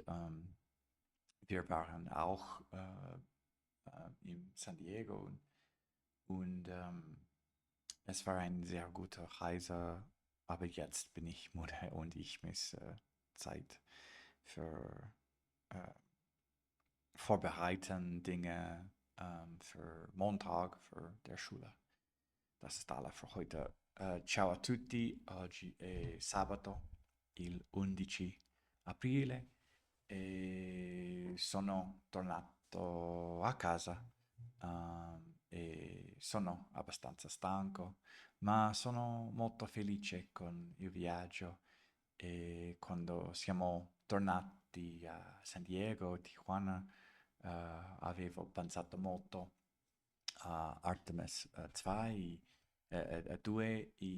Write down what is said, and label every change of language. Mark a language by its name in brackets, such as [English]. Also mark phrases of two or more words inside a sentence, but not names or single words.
[German] Wir waren auch in San Diego und es war eine sehr gute Reise, aber jetzt bin ich müde und ich muss Zeit für vorbereiten, Dinge für Montag, für der Schule. Das ist alles für heute. [Italian] Ciao a tutti, oggi è sabato, il 11 aprile, e sono tornato a casa e sono abbastanza stanco, Ma sono molto felice con il viaggio e quando siamo tornati a San Diego, Tijuana, avevo pensato molto a Artemis 2, 2